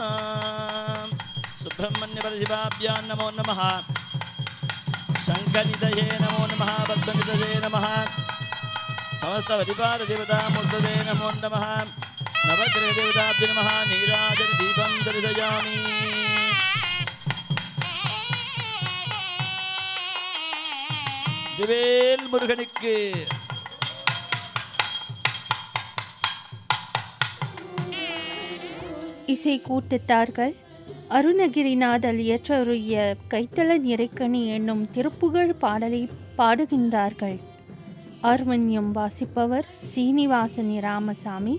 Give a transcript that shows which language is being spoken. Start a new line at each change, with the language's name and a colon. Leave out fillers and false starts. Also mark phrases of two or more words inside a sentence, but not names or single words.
Sanskrit: सुब्रह्मण्यपरशिवाभ्यां नमो नमः शङ्खनिधये नमो नमः पद्मनिधये नमः समस्तपरिवारदेवतामूर्तये नमो नमः नवग्रहदेवताभ्यो नमः नीराजनदीपं दर्शयामि दिवेल मुरुगनुक्कु
Tamil: இசை கூட்டத்தார்கள் அருணகிரிநாதர் இயற்றிய கைத்தல நிறைக்கணி என்னும் திருப்புகழ் பாடலை பாடுகின்றார்கள். ஹார்மோனியம் வாசிப்பவர் சீனிவாசன் இராமசாமி.